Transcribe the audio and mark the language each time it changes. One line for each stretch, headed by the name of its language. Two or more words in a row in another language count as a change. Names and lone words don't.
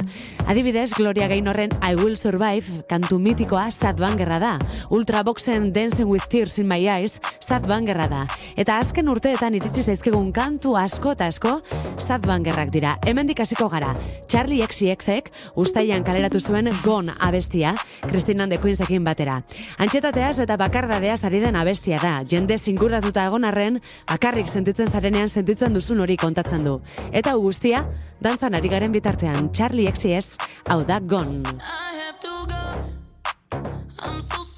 Basque: Adibidez, Gloria Gaynorren I Will Survive, kantu mitikoa
English: Sad Bangerra
Basque: da. Ultraboxen Dancing with Tears in My Eyes,
English: Sad Bangerra
Basque: da. Eta azken urteetan iritsi zaizkigun kantu asko eta asko
English: Sad Bangerrak
Basque: dira. Hemendik hasiko gara. Charlie XCXek uztailean kaleratu zuen Gone abestia, Christine and the Queensekin batera. Antxetateaz eta bakardadeaz ari den abestia da. Jende zingurratuta egon arren, bakarrik sentitzen zarenean sentitzen duzun hori kontatzen du. Eta hau guztia, dantzan ari garen bitartean, Charlie XCX, hau da Gone.
English: I have to go. I'm so